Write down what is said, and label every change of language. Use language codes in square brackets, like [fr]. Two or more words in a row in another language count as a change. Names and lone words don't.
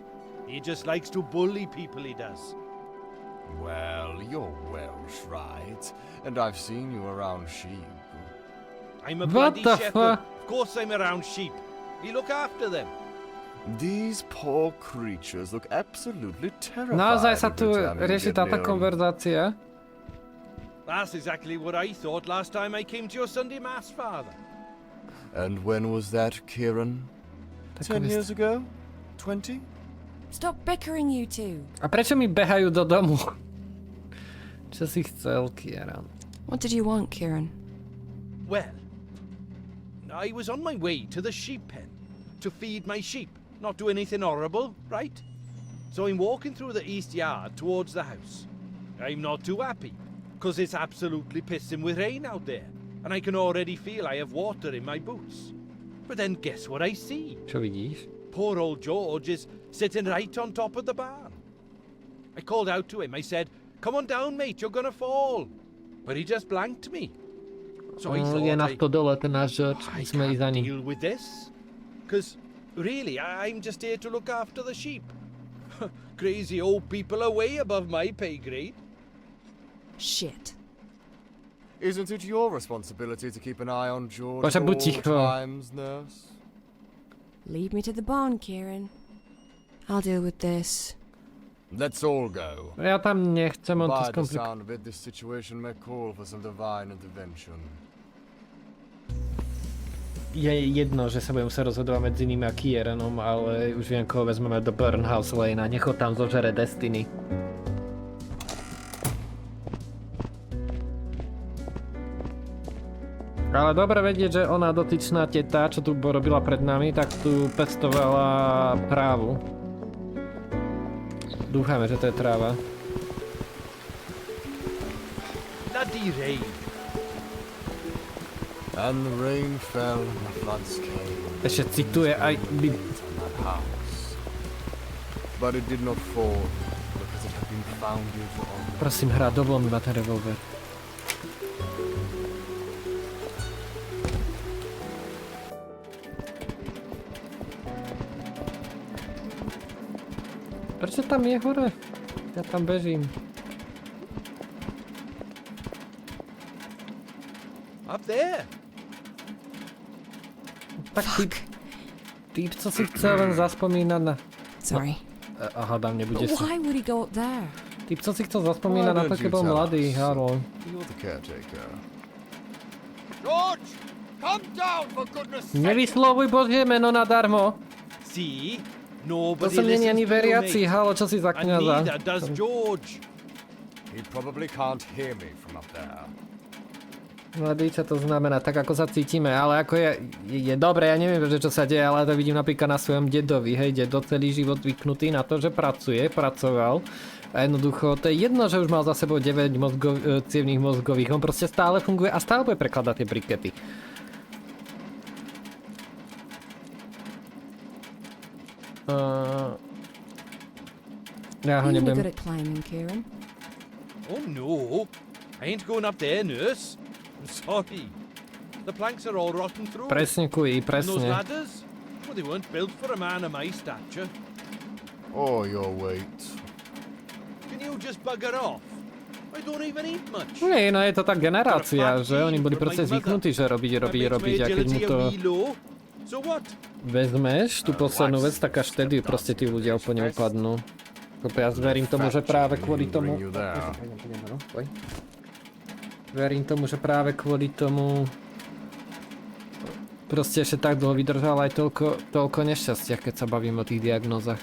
[en] He just likes to bully people, he does. Well, you're Welsh, right? And I've seen you around sheep. I'm a What bloody the shepherd. fuck? Of course I'm around sheep. You look after them. These poor creatures look absolutely terrified. [sk] Naozaj sa [en] every [sk] tu [en] time you [sk] rieši [en] get [sk] táto [en] near 'em. [sk] konverzácia. [en] That's exactly what I thought last time I came to your Sunday Mass, Father. And when was that, Kieran? 10 years ago? 20? Stop bickering, you two. [sk] A prečo mi behajú do domu? Čo si chcel, Kieran? [en] What did you want, Kieran? Well, I was on my way to the sheep pen to feed my sheep, not do anything horrible, right? So I'm walking through the east yard towards the house. I'm not too happy, because it's absolutely pissing with rain out there, and I can already feel I have water in my boots. But then guess what I see? [sk] Čo vidíš? [en] Poor old George is sitting right on top of the barn. I called out to him. I said, "Come on down, mate, you're gonna fall." But he just blanked me. So I thought, [sk] Je na stodole ten náš George, [en] I [sk] musíme ísť za [en] can't [sk] ním. [en] deal with this. Because, really, I'm just here to look after the sheep. Crazy old people are way above my pay grade. Shit. Isn't it your responsibility to keep an eye on George [sk] Bože, [en] at [sk] buď [en] all [sk] ticho. [en] times, nurse? Lead me to the barn, Kieran. I'll deal with this. Let's all go. [sk] Ja tam nechcem, on to [en] By the [sk] skomplikuje. [en] sound of it, this situation may call for some divine intervention. [sk] Je jedno, že sa budem sa rozhodovať medzi nimi a Kieranom, ale už viem, koho vezmeme do Burnhouse Lane a nech ho tam zožere Destiny. Ale dobre vedieť, že ona dotyčná teta, čo tu robila pred nami, tak tu pestovala trávu. Dúfame, že to je tráva. [en] Bloody rain. And the rain fell and the floods came. [sk] Ešte cituje aj... [en] On that house. But it did not fall because it had been founded on... [sk] Prosím, hra, dovol mi ma ten revolver. Prečo tam je hore? Ja tam bežím. [en] Up there. [sk] Tak typ, co si chcel len zaspomínať na... [en] Sorry. [sk] Aha, tam nebude [en] But [sk] sa. [en] why would he go up there? [sk] Typ, co si chcel zaspomínať na to, keď bol mladý, halo. [en] You're the caretaker. George! Come down, for goodness sake! [sk] Nevyslovuj Božie meno nadarmo. [en] See? [sk] To [en] Nobody [sk] som není [en] listens [sk] ani [en] to you, [sk] veriaci, [en] mate. [sk] halo, čo si za [en] And [sk] kňaza. [en] neither does George. He probably can't hear me from up there. [sk] Mladý, čo to znamená, tak ako sa cítime, ale ako je dobre, ja neviem, že čo sa deje, ale to vidím napríklad na svojom dedovi, hej, dedo celý život zvyknutý na to, že pracoval a jednoducho, to je jedno, že už mal za sebou 9 cievnych mozgových, on proste stále funguje a stále bude prekladať tie brikety. Ja ho [en] Are you any [sk] nebudem... [en] good at climbing, Kieran? Oh no, I ain't going up there, nurse. I'm sorry. The planks are all rotten through. [sk] Presne, kuj, [en] And those [sk] presne. [en] ladders? Well, they weren't built for a man of my stature. Or your weight. Can you just bugger off? I don't even eat much. [sk] Nie, no je to tá generácia, že oni boli proste zvyknutí, že robiť a keď mu to [en] So what? [sk] vezmeš, tú poslednú vec, tak až vtedy proste tí ľudia úplne upadnú. Ja verím tomu, že práve kvôli tomu... Verím tomu, že práve kvôli tomu... Proste ešte tak dlho vydržal aj toľko nešťastia, keď sa bavím o tých diagnózach.